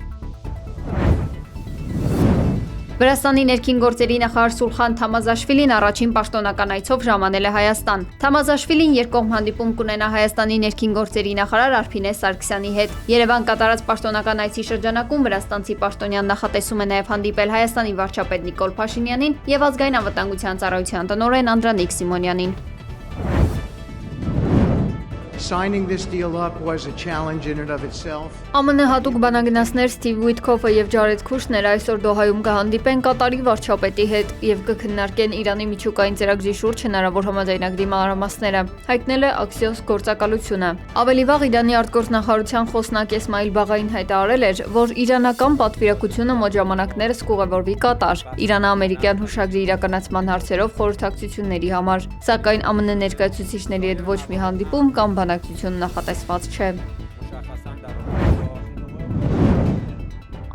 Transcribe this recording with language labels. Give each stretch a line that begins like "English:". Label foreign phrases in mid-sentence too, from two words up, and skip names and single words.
Armenian: Վրաստանի ներքին գործերի նախարար Սուլխան Թամազաշվիլին առաջին պաշտոնական այցով ժամանել է Հայաստան։ Թամազաշվիլին երկկողմ հանդիպում կունենա Հայաստանի ներքին գործերի նախարար Արփինե Սարգսյանի հետ։ Երևան կատարած պաշտոնական այցի շրջանակում վրաստանցի պաշտոնյան նախատեսում է նաև հանդիպել Հայաստանի վարչապետ Նիկոլ Փաշինյանին եւ ազգային անվտանգության ծառայության տնօրեն Անդրանիկ Սիմոնյանին։
English: Signing this deal up was a challenge in and of itself.
Armenian: ԱՄՆ հատուկ բանագնացներ Սթիվ Ուիթքոֆը եւ Ջարեդ Քուշները այսօր Դոհայում կհանդիպեն Կատարի վարչապետի հետ եւ կքննարկեն Իրանի միջուկային ծրագրի շուրջ հնարավոր համաձայնագրի մանրամասները, հայտնել է Axios գործակալությունը։ Ավելի վաղ Իրանի արտգործնախարարության խոսնակ Էսմայիլ Բաղային հայտարարել էր, որ իրանական պատվիրակությունը մոտ ժամանակներս կուղևորվի Կատար Իրան-ամերիկյան հուշագրի իրականացման հարցերով խորհրդակցությունների համար, սակայն ԱՄՆ ներկայացուցիչների հետ ոչ մի հանդիպում կամ բանակցություն նախատեսված չէ։